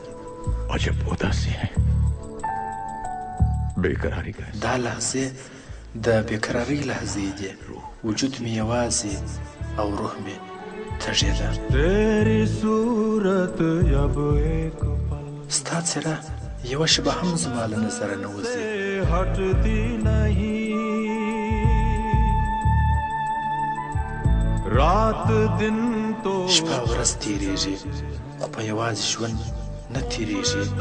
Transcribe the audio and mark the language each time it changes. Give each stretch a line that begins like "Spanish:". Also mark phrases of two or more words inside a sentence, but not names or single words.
Urdu: عجب اداسي ہے، بیقراری کا.
Pashto: دا لحظې د بېقرارۍ لحظې دي. وجود مې یوازې او روح مې تږې ده. ستا څېره یوه شېبه هم زما له نظره نه وځي. شپه ورځ تېرېږي خو په یوازې ژوند نه تېرېږي.